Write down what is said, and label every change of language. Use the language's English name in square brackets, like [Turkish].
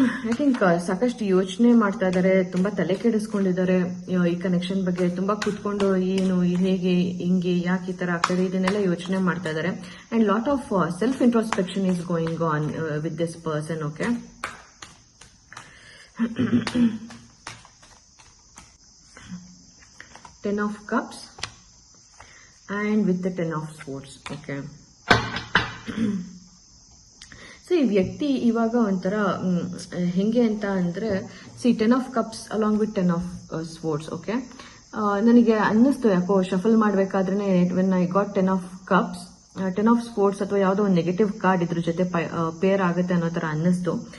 [English] I think [Kannada] ಸಾಕಷ್ಟು ಯೋಚನೆ ಮಾಡ್ತಾ ಇದ್ದಾರೆ, ತುಂಬಾ ತಲೆ ಕೆಡಿಸ್ಕೊಂಡಿದ್ದಾರೆ ಈ ಕನೆಕ್ಷನ್ ಬಗ್ಗೆ. ತುಂಬಾ ಕೂತ್ಕೊಂಡು ಏನು ಹೇಗೆ ಹಿಂಗೆ ಯಾಕೆ ಈ ತರ ಆಗ್ತದೆ ಇದನ್ನೆಲ್ಲ ಯೋಚನೆ ಮಾಡ್ತಾ ಇದ್ದಾರೆ. [English] And lot of self introspection is going on with this person. Okay, Ten of Cups and with the 10 of Swords. Okay. [Kannada] So ಈ ವ್ಯಕ್ತಿ ಇವಾಗ ಒಂಥರ ಹೆಂಗೆ ಅಂತ ಅಂದ್ರೆ 10 of Cups [English] along with [Kannada] 10 of Swords. Okay, ನನಗೆ ಅನ್ನಿಸ್ತು ಯಾಕೋ ಶಫಲ್ ಮಾಡ್ಬೇಕಾದ್ರೆ [English] when I got [Kannada] 10 of Cups, 10 of Swords ಅಥವಾ ಯಾವುದೋ ಒಂದು ನೆಗೆಟಿವ್ ಕಾರ್ಡ್ ಇದ್ರ ಜೊತೆ ಪೇರ್ ಆಗುತ್ತೆ ಅನ್ನೋ ತರ ಅನ್ನಿಸ್ತು.